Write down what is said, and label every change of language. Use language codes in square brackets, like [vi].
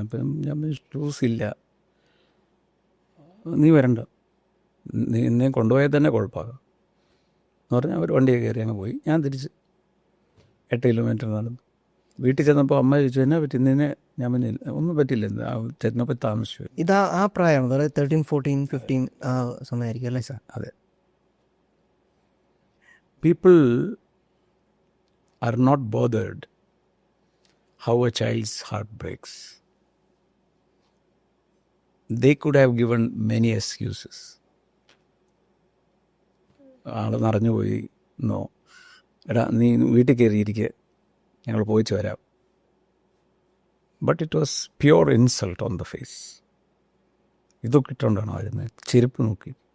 [ml] അപ്പം ഞാൻ ഷൂസില്ല, നീ വരണ്ട, നീ എന്നെ കൊണ്ടുപോയാൽ തന്നെ കുഴപ്പമാകാം എന്ന് പറഞ്ഞാൽ അവർ വണ്ടിയെ കയറി അങ്ങ് പോയി. ഞാൻ തിരിച്ച് 8 കിലോമീറ്റർ നടന്നു. വീട്ടിൽ ചെന്നപ്പോൾ അമ്മ ചോദിച്ചു, എന്നാ പറ്റി നിന്നെ? ഞാൻ പറഞ്ഞില്ല, ഒന്നും പറ്റില്ല, ചെന്നപ്പോൾ താമസിച്ചു. ഇതാ ആ പ്രായമാണ്, അതായത് 13, 14, 15 ആ സമയമായിരിക്കും അല്ലേ സാർ? അതെ. [en] People are not bothered how a child's heart breaks. They could have given many excuses. [ml] ആൾ നിറഞ്ഞു പോയി എന്നോ, എടാ നീ വീട്ടിൽ കയറിയിരിക്കുക, ഞങ്ങൾ പോയിച്ച് വരാം. [en] But it was pure insult on the face. [ml] ഇതൊക്കെ ഇട്ടുകൊണ്ടാണോ വരുന്നത്? ചെരുപ്പ് നോക്കി.